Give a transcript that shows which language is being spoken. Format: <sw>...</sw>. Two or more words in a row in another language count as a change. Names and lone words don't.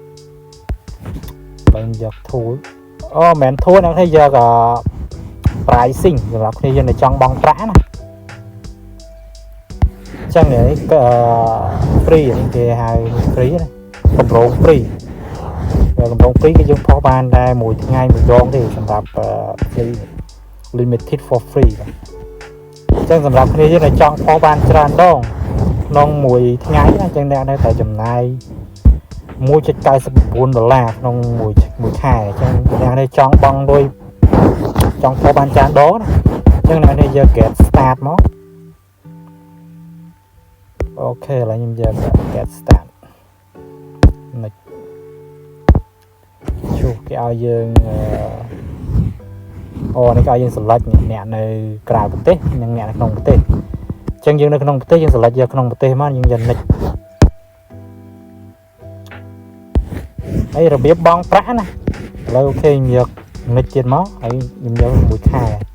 <km>បើយក tool អូមិនមែន tool ហ្នឹងទេយក pricing សម្រាប់គ្នាយើងដែលចង់បង់ប្រាក់ណាចឹងនេះក៏ free នេះគេហៅ free ណាកម្រង free កម្រង free គឺយើងផុសបានតែមួយថ្ងៃមួយដងទេសម្រាប់ free</km> <en>limited for free</en> <km>បាទចឹងសម្រាប់គ្នាយើងដែលចង់ផុសបានច្រើនដងក្នុងមួយថ្ងៃណាចឹងអ្នកនៅតែចំណាយ $1.99ក្នុងមួយខែចឹងអ្នកនេះចង់បង់លុយចង់ផុសបានច្រើនដងណាចឹងអ្នកនេះយក</km> <en>get start</en> <km>មកអូខេឥឡូវខ្ញុំយក</km> <en>get start</en> <km>នេះ ជួគេឲ្យយើងនេះគេឲ្យយើង select អ្នកនៅក្រៅប្រទេសនិងអ្នកនៅក្នុងប្រទេសអញ្ចឹងយើងនៅក្នុងប្រទេសយើង select យកក្នុងប្រទេសមកយើងយក next ហើយរបៀបបង់ប្រាក់ណាឥឡូវអូខេខ្ញុំយក next ទៀតមកហើយខ្ញុំយកមួយខែ</km>